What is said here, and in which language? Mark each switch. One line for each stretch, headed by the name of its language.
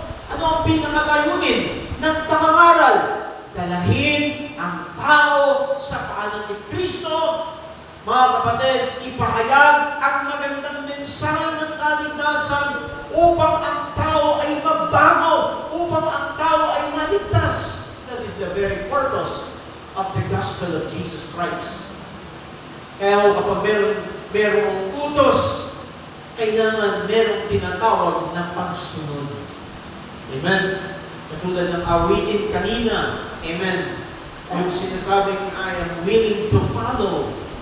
Filipino: Ano ang pinakalayunin ng pangangaral? Dalahin ang tao sa paanan ni Kristo. Mga kapatid, ipahayag ang magandang mensahe ng kaligtasan upang ang tao ay magbago upang ang tao ay maligtas.
English: That is the very purpose of the gospel of Jesus Christ.
Filipino: Kaya kapag merong utos, kailangan merong tinatawag na pagsunod. Amen? Katulad ng awitin kanina. Amen? Yung sinasabing,
English: I am willing to follow.